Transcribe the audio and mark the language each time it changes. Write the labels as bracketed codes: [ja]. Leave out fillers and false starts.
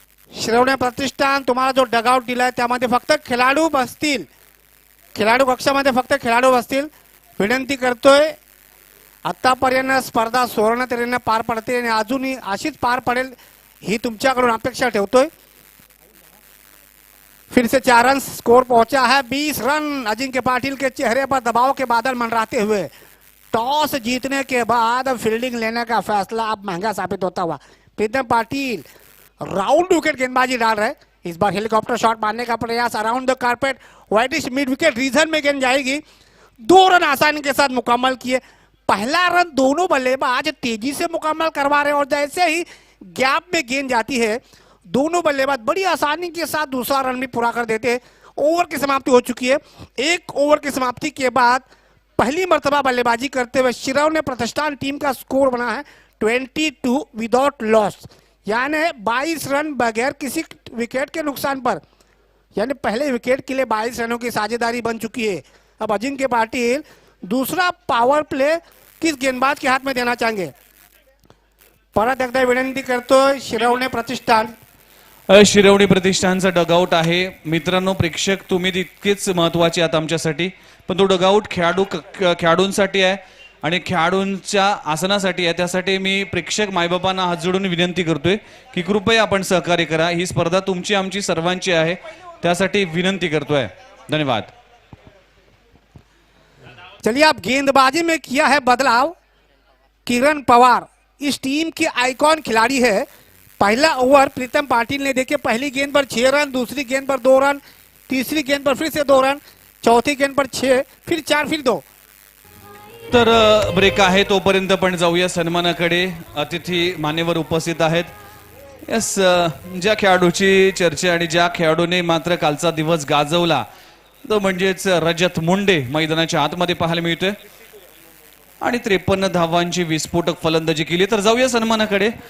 [mr] शिरोमणि प्रतिष्ठान तुम्हाला जो डगआउट दिलाय त्यामध्ये फक्त खेळाडू बसतील। खेळाडू कक्षामध्ये फक्त खेळाडू बसतील। विनंती करतोय। आतापर्यंत स्पर्धा सुवर्ण तऱ्हेने पार पडते आणि अजूनही अशीच पार पडेल ही तुमच्याकडून अपेक्षा ठेवतोय। [hi] फिर से 4 रन। स्कोर पहुंचा है 20 रन। अजिंक्य पाटिल के चेहरे पर दबाव के बादल मंडराते हुए टॉस जीतने के बाद फील्डिंग लेने का फैसला अब महंगा साबित होता हुआ। प्रीतम पाटिल राउंड विकेट गेंदबाजी डाल रहे। इस बार हेलीकॉप्टर शॉट मारने का प्रयास [en] around the carpet widish mid wicket region [hi] में गेंद जाएगी। 2 रन आसानी के साथ मुकम्मल किए। पहला रन दोनों बल्लेबाज तेजी से मुकम्मल करवा रहे और जैसे ही गैप में गेंद जाती है दोनों बल्लेबाज बड़ी आसानी के साथ दूसरा रन भी पूरा कर देते हैं। ओवर की समाप्ति हो चुकी है। 1 ओवर की समाप्ति के बाद पहली मर्तबा बल्लेबाजी करते हुए शिरोमणि प्रतिष्ठान टीम का स्कोर बना है 22 [en] without loss, [hi] यानी 22 रन बगैर किसी विकेट के नुकसान पर। यानी पहले विकेट के लिए 22 रनों की साझेदारी बन चुकी है। अब अजिंक्य पाटिल दूसरा पावर प्ले किस गेंदबाज के हाथ में देना चाहेंगे? [mr] परत एकदा विनंती करतोय शिरोमणि प्रतिष्ठान। शिरोमणि प्रतिष्ठानचा डगआउट आहे। मित्रांनो, प्रेक्षक तुम्ही तितकेच महत्त्वाचे आहात आमच्यासाठी, पण तो डगआउट खेळाडूंसाठी आहे आणि खेळाडूंच्या आसनासाठी आहे। त्यासाठी मी प्रेक्षक मायबापांना हात जोडून विनंती करतोय की कृपया आपण सहकार्य करा। ही स्पर्धा तुमची आमची सर्वांची आहे। त्यासाठी विनंती करतोय. धन्यवाद. [hi] चलिए, अब गेंदबाजी में किया है बदलाव. किरण पवार इस टीम की आइकॉन खिलाड़ी है. पहला ओवर प्रीतम पाटिल ने देखिए, पहली गेंद पर 6 रन, दूसरी गेंद पर 2 रन, तीसरी गेंद पर फिर से 2 रन, चौथी गेंद पर 6, फिर 4, फिर 2. [mr] तर ब्रेक आहे, तोपर्यंत पण जाऊया सन्मानाकडे. अतिथी मान्यवर उपस्थित आहेत. यस, ज्या खेळाडूची चर्चा आणि ज्या खेळाडूने मात्र कालचा दिवस गाजवला तो म्हणजेच रजत मुंडे मैदानाच्या आतमध्ये पाहायला मिळतोय आणि 53 धावांची विस्फोटक फलंदाजी केली. तर जाऊया सन्मानाकडे.